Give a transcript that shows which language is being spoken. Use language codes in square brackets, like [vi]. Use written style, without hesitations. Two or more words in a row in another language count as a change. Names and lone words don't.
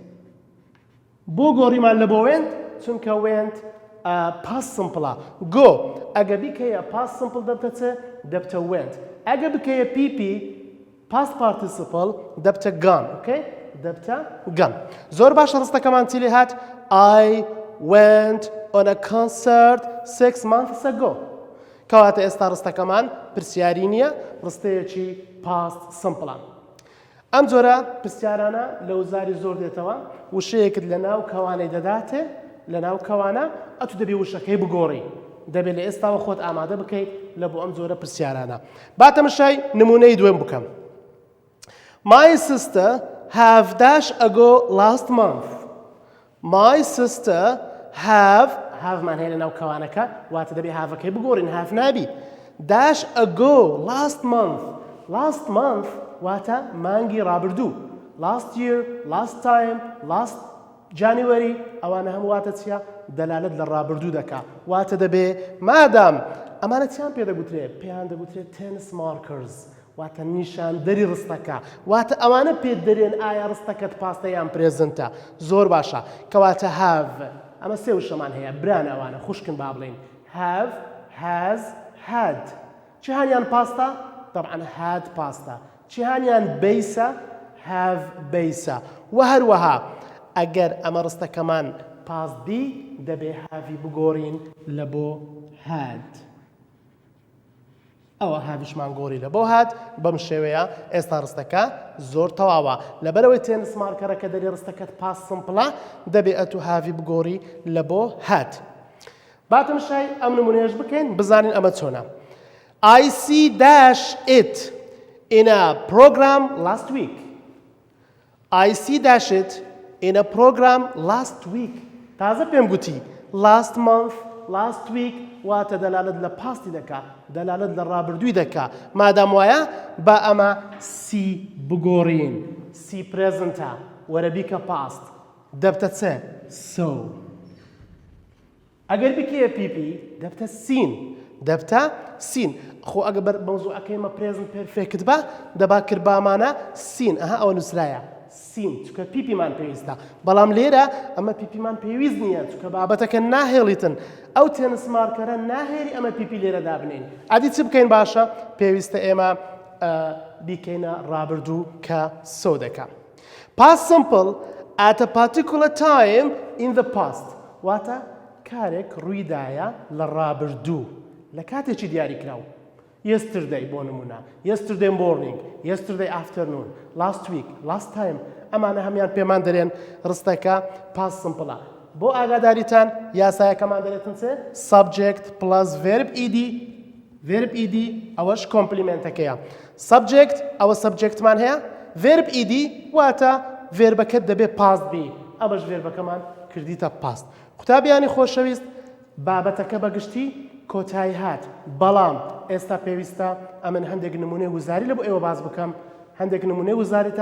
[ckb] بۆ گۆڕیمان لە بۆ وێنت چونکە وێنت [en] past simple [ckb] گۆ ئەگە بیکەیە [en] past simple [ckb] دەبتە دەبتە وێنت ئەگە بکەیە پیپی [en] past participle [ckb] دەبتە gone okay دەبتە gone زۆر باشە ڕستەکەمان چی لێ هات [en] I went on a concert 6 [ckb] months ago کەواتە ئێستا ڕستەکەمان پرسیاری نییە ڕستەیەکی [en] past simple [ckb] ئەم جۆرە پرسیارانە لە وزاری زۆر دێتەوە وشەیەکت لە ناو کەوانەی دەداتێ لە ناو کەوانە ئەتو دەبێ وشەکەی بگۆڕی دەبێت لە ئێستاوە خۆت ئامادە بکەیت لە بۆ ئەم جۆرە پرسیارانە باتەمەشای نمونەی دوێن بکەم [en] My sister have dash ago last month. My sister have [ckb] man هەیە لە ناو کەوانەکە واتە دەبێ هاڤەکەی بگۆڕین have نابی [en] dash ago last month [ckb] واتە مانگی ڕابردوو [en] last year last time last January [ckb] ئەوانە هەموو واتە چیە دەلالت لە ڕابردوو دەکا واتە دەبێ مادام ئەمانە چیان پێ دەگوترێت پێیان دەگوترێت [en] tennis markers [ckb] واتە نیشاندەری ڕستەکە واتە ئەوانە پێت دەرێن ئایا ڕستەکەت پاستە یان پرێزنتە زۆر باشە کەواتە have ئەمە سێ وشەمان هەیە بران ئەوانە خوشکن با بڵین [en] have has had [ckb] چیهانیان پاستە طبعا had پاستە چیهانیان بەیسە have بەیسە و هەروەها ئەگەر ئەمە ڕستەکەمان پاست بی دەبێ هاوی بگۆڕین لە بۆ had ئەوە هاویشمان گۆڕی لە بۆ هات بەم شێوەیە ئێستا ڕستەکە زۆر تەواوە لەبەرەوەی تێنس مارکەرەکە دەری ڕستەکەت پاس سمپڵە دەبێ ئەتو هاوی بگۆڕی لە بۆ هات باتەمشای ئەم نمونەیەش بکەین بزانین ئەمە چۆنە [en] I see dash it in a program last week. I see it in a program last week. [ckb] تازە پێم گوتی [en] last month, last week [ckb] واتە دەلالت لە پاستی دەکا دەلالت لە ڕابردووی دەکا مادام وایە با ئەمە سی بگۆڕین سی پرێزنتە وەرە بیکە پاست دەبتە چێ so ئەگەر بکەیە پیپی دەبتە سین دەبتە سین خۆ ئەگە بەر مەوزوعەکەیمە [en] present perfect [ckb] بە دەبا کردبامانە سین ئەها ئەوە نووسرایە سین چکە پیپیمان پێویستە بەڵام لێرە ئەمە پیپیمان پێویست نییە چکە بابەتەکە ناهێڵیتن ئەو تێنس مارکەرە ناهێری ئەمە پیپی لێرە دابنین عادی چ بکەین باشە پێویستە ئێمە بیکەینە ڕابردوو کە سۆ دەکە [en] past simple at a particular time in the past [ckb] واتە کارێک ڕوویدایە لە ڕابردوو لە کاتێکی دیاری کراوە yesterday بۆ نمونە [en] yesterday morning yesterday afternoon last week last time [ckb] ئەمانە هەمیان پێمان دەرێن ڕستەکە past simple بۆ ئاگاداریتان یاسایەکەمان دەرێتن چێ [en] subject plus verb ed [ckb] ئەوەش کۆمپلیمنتەکەیە subject ئەوە subjectمان هەیە [en] verb ed [ckb] واتە verبەکەت دەبێت past بی ئەمەش verبەکەمان کردیتە past قوتابیانی خۆشەویست بابەتەکە بەگشتی کۆتایی هات بەڵام ئێستا پێویستە ئەمن هەندێک نمونەی وزاری لە بۆ ئێوە باز بکەم هەندێک نمونەی وزاریتان